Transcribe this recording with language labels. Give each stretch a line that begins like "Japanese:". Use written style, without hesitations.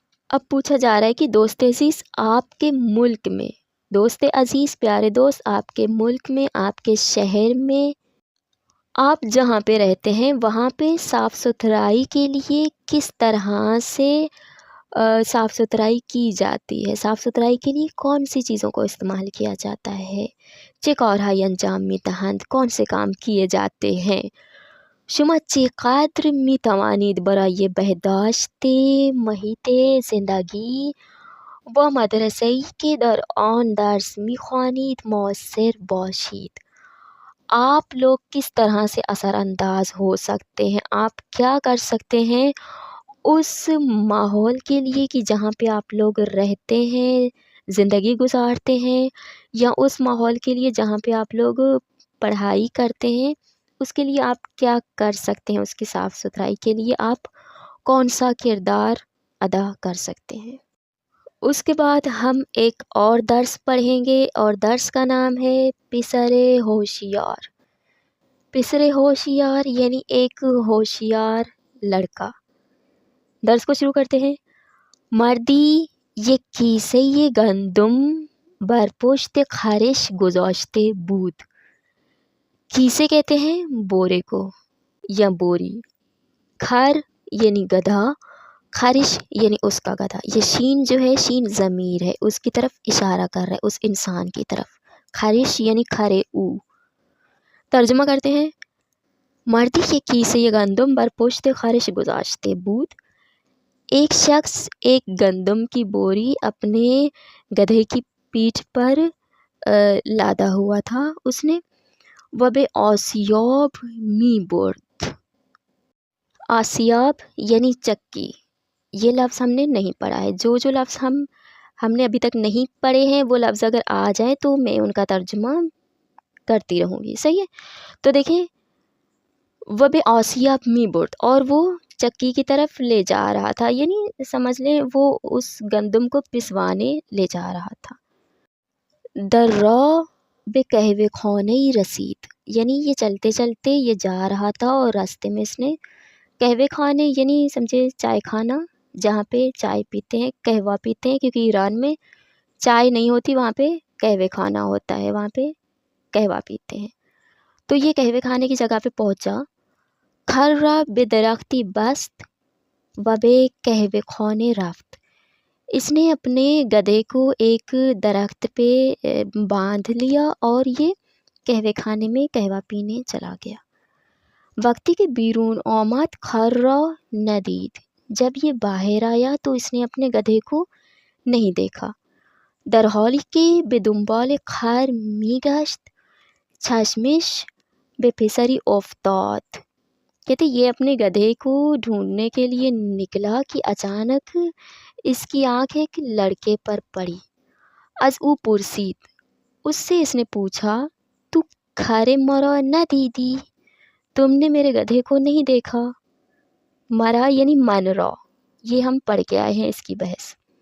Urdu: اب پوچھا جا رہا ہے کہ دوست عزیز آپ کے ملک میں، دوست عزیز پیارے دوست آپ کے ملک میں، آپ کے شہر میں، آپ جہاں پہ رہتے ہیں وہاں پہ صاف ستھرائی کے لیے کس طرح سے صاف ستھرائی کی جاتی ہے، صاف ستھرائی کے لیے کون سی چیزوں کو استعمال کیا جاتا ہے.
Persian: چه کارهای انجام می دهند،
Urdu: کون سے کام کیے جاتے ہیں.
Persian: شما چقدر می توانید برای بهداشت محیط زندگی و مدرسه‌ای که در آن درس می خوانید مؤثر باشید.
Urdu: آپ لوگ کس طرح سے اثر انداز ہو سکتے ہیں، آپ کیا کر سکتے ہیں اس ماحول کے لیے کہ جہاں پہ آپ لوگ رہتے ہیں، زندگی گزارتے ہیں، یا اس ماحول کے لیے جہاں پہ آپ لوگ پڑھائی کرتے ہیں، اس کے لیے آپ کیا کر سکتے ہیں، اس کی صاف ستھرائی کے لیے آپ کون سا کردار ادا کر سکتے ہیں. اس کے بعد ہم ایک اور درس پڑھیں گے اور درس کا نام ہے پسر ہوشیار. پسر ہوشیار یعنی ایک ہوشیار لڑکا. درس کو شروع کرتے ہیں.
Persian: مردی یک کیسه گندم بر پشت خرش گذاشته بود.
Urdu: کیسے کہتے ہیں بورے کو یا بوری. کھر یعنی گدھا، خرش یعنی اس کا گدھا. یہ شین جو ہے شین ضمیر ہے، اس کی طرف اشارہ کر رہا ہے، اس انسان کی طرف. خرش یعنی کھرے او. ترجمہ کرتے ہیں.
Persian: مردی کے کیسے گندم بر پشت خرش گذاشتے بود.
Urdu: ایک شخص ایک گندم کی بوری اپنے گدھے کی پیٹھ پر لادا ہوا تھا اس نے.
Persian: وب آسیاب می برد.
Urdu: آسیاب یعنی چکی. یہ لفظ ہم نے نہیں پڑھا ہے. جو لفظ ہم نے ابھی تک نہیں پڑھے ہیں وہ لفظ اگر آ جائیں تو میں ان کا ترجمہ کرتی رہوں گی. صحیح ہے. تو دیکھیں
Persian: وب آسیاب می برد،
Urdu: اور وہ چکی کی طرف لے جا رہا تھا، یعنی سمجھ لیں وہ اس گندم کو پسوانے لے جا رہا تھا.
Persian: در راہ به قهوه خانه‌ای رسید،
Urdu: یعنی یہ چلتے چلتے یہ جا رہا تھا اور راستے میں اس نے قہوے خانے یعنی سمجھے چائے خانہ، جہاں پہ چائے پیتے ہیں، قہوہ پیتے ہیں، کیونکہ ایران میں چائے نہیں ہوتی، وہاں پہ قہوے خانہ ہوتا ہے، وہاں پہ قہوہ پیتے ہیں. تو یہ قہوے خانے کی جگہ پہ پہنچا.
Persian: خر را به درختی بست و به قهوه خانه رفت.
Urdu: اس نے اپنے گدھے کو ایک درخت پہ باندھ لیا اور یہ قہوے خانے میں قہوہ پینے چلا گیا.
Persian: وقتی کے بیرون آمد خر را ندید.
Urdu: جب یہ باہر آیا تو اس نے اپنے گدھے کو نہیں دیکھا.
Persian: در حالی که به دنبال خر میگشت چشمش به پسری افتاد.
Urdu: کہتے یہ اپنے گدھے کو ڈھونڈنے کے لیے نکلا کہ اچانک اس کی آنکھ ایک لڑکے پر پڑی.
Persian: از او پرسید.
Urdu: اس سے اس نے پوچھا
Persian: تو کھارے مرا نہ دیدی؟
Urdu: تم نے میرے گدھے کو نہیں دیکھا؟ مرا یعنی
Persian: من را،
Urdu: یہ ہم پڑھ کے آئے ہیں اس کی بحث.